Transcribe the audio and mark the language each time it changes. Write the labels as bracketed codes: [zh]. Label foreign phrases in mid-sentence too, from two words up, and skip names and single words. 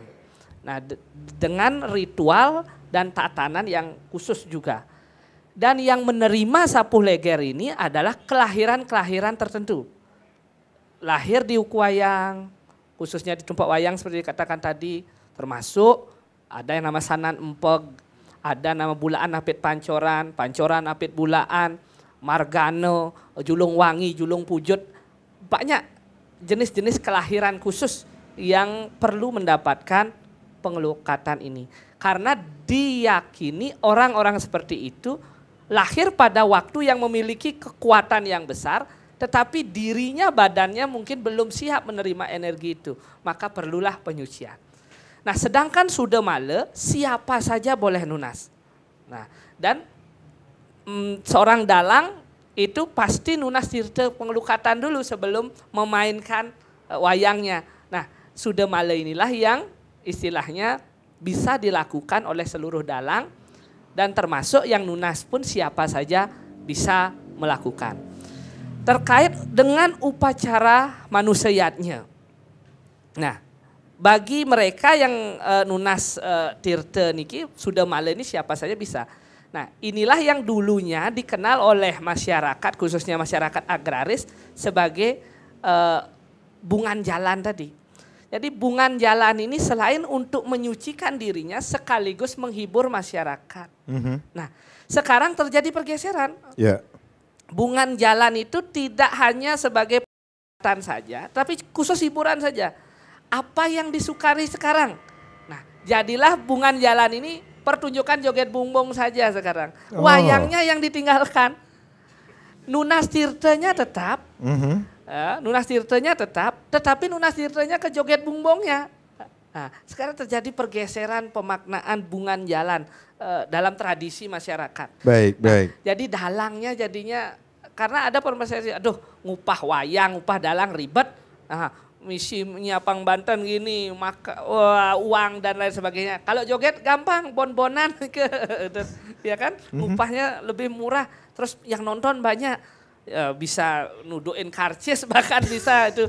[id] Nah, dengan ritual dan tatanan yang khusus juga. Dan yang menerima sapu leger ini adalah kelahiran-kelahiran tertentu. Lahir di Ukuwayang, khususnya di Tumpak Wayang seperti dikatakan tadi, termasuk ada yang nama Sanan Empeg, ada nama Bulaan Apit Pancoran, Pancoran Apit Bulaan, Margano, Julung Wangi, Julung Pujut. Banyak jenis-jenis kelahiran khusus yang perlu mendapatkan pengelukatan ini. Karena diyakini orang-orang seperti itu lahir pada waktu yang memiliki kekuatan yang besar, tetapi dirinya, badannya mungkin belum siap menerima energi itu. Maka perlulah penyucian. Nah sedangkan sudemale siapa saja boleh nunas. Nah dan seorang dalang itu pasti nunas tirte pengelukatan dulu sebelum memainkan wayangnya. Nah sudemale inilah yang istilahnya bisa dilakukan oleh seluruh dalang. Dan termasuk yang nunas pun siapa saja bisa melakukan. Terkait dengan upacara manusiatnya. Nah, bagi mereka yang nunas tirte niki sudemale ini siapa saja bisa. Nah, inilah yang dulunya dikenal oleh masyarakat, khususnya masyarakat agraris sebagai bungan jalan tadi. Jadi bungan jalan ini selain untuk menyucikan dirinya sekaligus menghibur masyarakat. Nah, sekarang terjadi pergeseran. Yeah. Bungan jalan itu tidak hanya sebagai peringatan saja, tapi khusus hiburan saja. Apa yang disukari sekarang? Nah, jadilah bungan jalan ini pertunjukan joget bumbung saja sekarang. Wayangnya yang ditinggalkan. Nunas tirtenya tetap, nunas tirtenya tetap, tetapi nunas tirtenya ke joget bumbungnya. Nah, sekarang terjadi pergeseran pemaknaan bungan jalan dalam tradisi masyarakat. Baik. Jadi dalangnya jadinya karena ada permasalahan, aduh ngupah wayang, ngupah dalang ribet. Nah, misi nyapang Banten gini, maka uang dan lain sebagainya. Kalau joget gampang, bon-bonan ya kan? Ngupahnya lebih murah, terus yang nonton banyak. Ya, bisa nuduin karcis bahkan bisa itu.